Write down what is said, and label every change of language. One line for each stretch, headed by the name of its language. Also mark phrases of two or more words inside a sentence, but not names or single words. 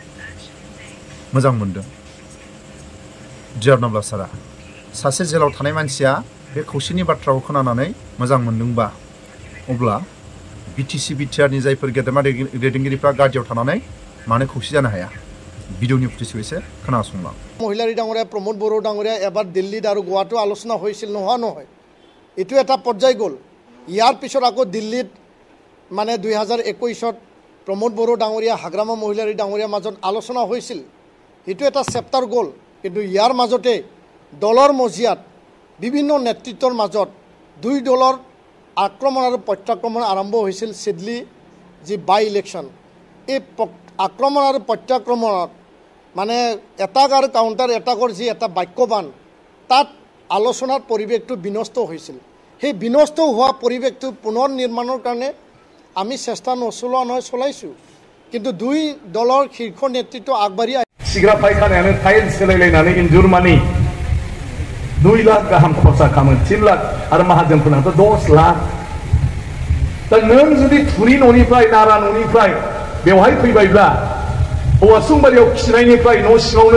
Bodo: मोजां मोनदों डियारनाबा सारा सासे जेलाव थानाय मानसिया बे खौसेनि बाथ्राखौ खोनानानै मोजां मोनदोंबा अब्ला बिटिसि बिटिआरनि जायफोर गेदेमा दैदेनगिरिफ्रा गादियाव थानानै मानो खौसे जानो हाया भिडिअनि फुटेजखौ एसे खोनासंलां
Assamese: মহিলাৰী ডাঙৰীয়া প্ৰমোদ বড়ো ডাঙৰীয়া এবাৰ দিল্লীত আৰু গুৱাহাটী আলোচনা হৈছিল নহয় এটো এটা পৰ্যায় গ'ল ইয়াৰ পিছত আকৌ দিল্লীত মানে 2021 প্ৰমোদ বড়ো ডাঙৰীয়া হাগ্ৰামা মহিলাৰী ডাঙৰীয়া মাজত আলোচনা হৈছিল এটো এটা চেপ্টাৰ গ'ল কিন্তু ইয়াৰ মাজতে দলৰ মজিয়াত বিভিন্ন নেতৃত্বৰ মাজত দুই দলৰ আক্ৰমণ আৰু প্ৰত্যাক্ৰমণ আৰম্ভ হৈছিল সিডলি যি বাই ইলেকশ্যন এই আক্ৰমণ আৰু প্ৰত্যাক্ৰমণত মানে এটাক আৰু কাউণ্টাৰ এটাকৰ যি এটা বাক্যবান তাত আলোচনাৰ পৰিৱেশটো বিনষ্ট হৈছিল সেই বিনষ্ট হোৱা পৰিৱেশটো পুনৰ নিৰ্মাণৰ কাৰণে আমি চেষ্টা নচলোৱা নহয় চলাইছোঁ কিন্তু দুই দলৰ শীৰ্ষ নেতৃত্ব আগবাঢ়ি
Bodo: खिग्रा फायखानायानो टाइल्स सोलायलायनानै इन्जुर मानि 2 लाख गाहाम खरसा खालामो 3 लाख आरो माहाजोनफोरनाथ' 10 लाख दा नों जुदि थुरि न'निफ्राय नारा न'निफ्राय बेवहाय फैबायब्ला औवासुंबारियाव खिनायनिफ्राय न' सिङावनो